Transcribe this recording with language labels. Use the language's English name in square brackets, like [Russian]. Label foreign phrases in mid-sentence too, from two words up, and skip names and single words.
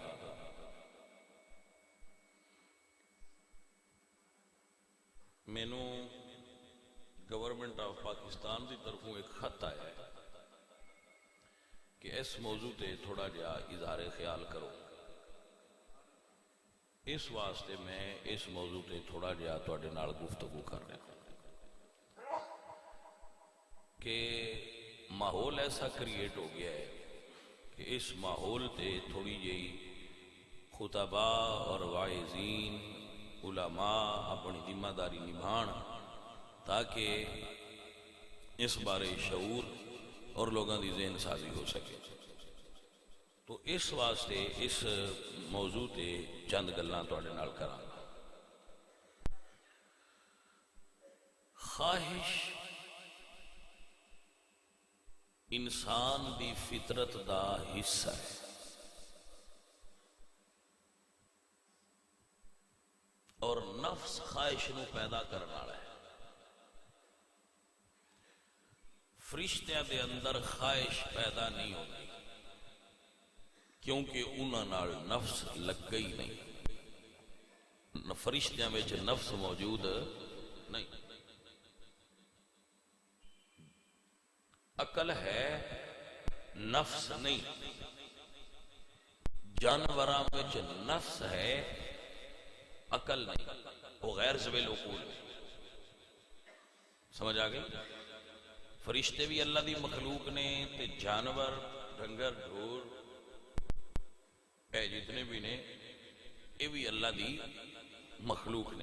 [Punjabi] مینوں گورنمنٹ آف پاکستان دی طرفوں ایک خط آیا ہے کہ اس موضوع تے تھوڑا جا اظہار خیال کرو۔ اس واسطے میں اس موضوع تے تھوڑا جا تواڈے نال گفتگو کر رہا ہوں کہ ماحول ایسا کریٹ ہو گیا ہے کہ اس ماحول تے تھوڑی جہی خطباء اور واعظین علماء اپنی ذمہ داری نبھان تاکہ اس بارے شعور اور لوگاں دی ذہن سازی ہو سکے۔ تو اس واسطے اس موضوع تے چند گلاں تواڈے نال کراں گا۔ خواہش انسان دی فطرت دا حصہ ہے اور نفس خواہش نو پیدا کرنے والا ہے۔ فرشتیاں دے اندر خواہش پیدا نہیں ہوتی کیونکہ انہاں نال نفس لگ گئی نہیں، فرشتیاں وچ نفس موجود نہیں۔ عقل ہے، نفس نہیں۔ جانوراں وچ نفس ہے، عقل نہیں، وہ غیر ذوی العقول ہے۔ سمجھ آ گئی؟ فرشتے بھی اللہ دی مخلوق نے تے جانور ڈنگر ڈھور اے جتنے بھی نے یہ بھی اللہ دی مخلوق نے۔